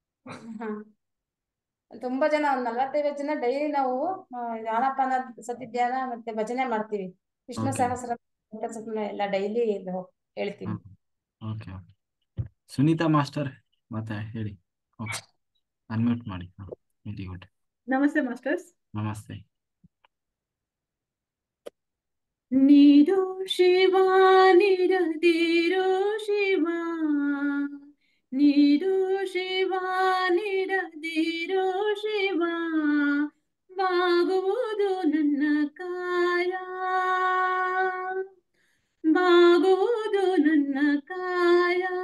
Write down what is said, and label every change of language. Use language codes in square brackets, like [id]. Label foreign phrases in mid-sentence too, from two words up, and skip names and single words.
[kn] ತುಂಬಾ ಜನ, ಒಂದ್ 45 ಜನ ಡೈಲಿ ನಾವು ಧ್ಯಾನಪಾನ ಸತಿ ಧ್ಯಾನ ಮತ್ತೆ ಭಜನೆ ಮಾಡ್ತೀವಿ. ವಿಷ್ಣು Okay. ಸಹಸ್ರ ಎಲ್ಲ ಡೈಲಿ ಹೇಳ್ತೀವಿ. ಓಕೆ. ಸುನೀತಾ ಮಾಸ್ಟರ್ ಮತ್ತೆ ಹೇಳಿ. ಓಕೆ, ಅನ್ಮ್ಯೂಟ್ ಮಾಡಿ. [en] very good. [kn] ನಮಸ್ತೆ ಮಾಸ್ಟರ್ಸ್. ನಮಸ್ತೆ. ನೀಡು ಶಿವ ನೀಡದಿರು ಶಿವ, ನೀಡು ಶಿವ ನೀಡದಿರು ಶಿವ, ಬಾಗುವುದು ನನ್ನ ಕಾಯ, ಬಾಗುವುದು ನನ್ನ ಕಾಯ.